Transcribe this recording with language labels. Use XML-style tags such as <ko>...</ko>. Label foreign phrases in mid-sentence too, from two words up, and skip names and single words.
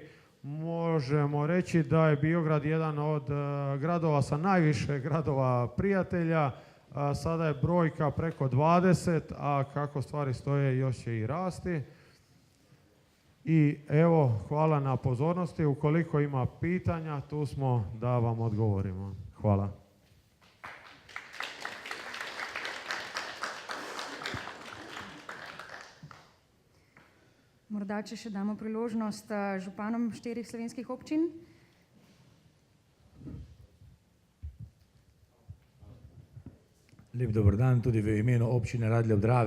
<hr>Možemo reći da je Biograd jedan od gradova sa najviše gradova prijatelja. Sada je brojka preko 20, a kako stvari stoje još će i rasti. I evo, hvala na pozornosti. Ukoliko ima pitanja, tu smo da vam odgovorimo. Hvala.</hr> <sl>Morda, če še damo priložnost županom 4 slovenskih občin. Lep dober dan tudi v imenu občine Radlje ob Dravi.</sl>